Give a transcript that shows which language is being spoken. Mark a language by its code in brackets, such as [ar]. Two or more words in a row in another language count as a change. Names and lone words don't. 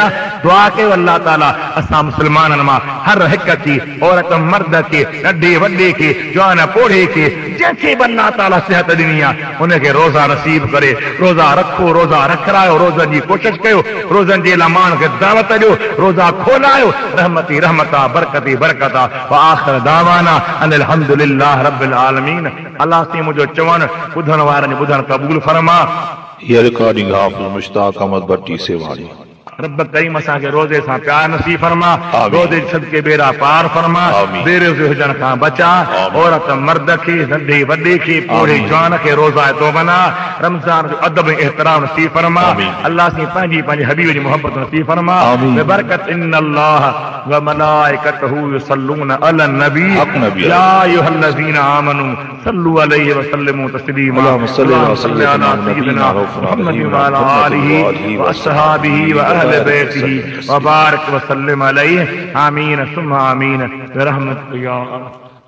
[sd] दुआ कयो अल्लाह ताला असां मुस्लमाननि मां हर हिक खे, औरत मर्द खे, नंढे वॾे खे, जवान पोढ़े खे, जंहिंखे बि अल्लाह ताला सिहत ॾिनी आहे उनखे रोज़ा नसीब करे। रोज़ा रखो, रोज़ा रखायो, रोज़नि जी कोशिशि कयो, रोज़नि जे लाइ माण्हुनि खे दावत ॾियो, रोज़ा खोलायो। रहमती रहमत आहे, बरकती बरकत आहे। [ar] وآخر دعوانا أن الحمد لله رب العالمين. [sd] अल्लाह से मुंहिंजो चवणु ॿुधण वारनि जो ॿुधणु क़बूल फरमा। ये रिकॉर्डिंग हाफिज मुश्ताक अहमद भट्टी सेवानी। रब करीम असांखे रोज़े सां प्यार नसीब फरमा, रोज़े सदके बेड़ा पार फरमा, बेरोज़े हुजण खां बचा। औरत मर्द खे, नंढे वॾे खे, पोढ़े जवान खे रोज़ा तो बना। रमज़ान जो अदब एहतराम नसीब फरमा। अल्लाह से पंहिंजी हबीब जी मोहब्बत नसीब फरमा। बरकत [ar] إن الله وملائكته يصلون على النبي يا أيها الذين آمنوا صلوا عليه وسلموا تسليما. اللهم صل على سيدنا محمد وعلى آله وأصحابه وأهل بيته وبارك وسلم عليه. آمين ثم آمين. رحمة يا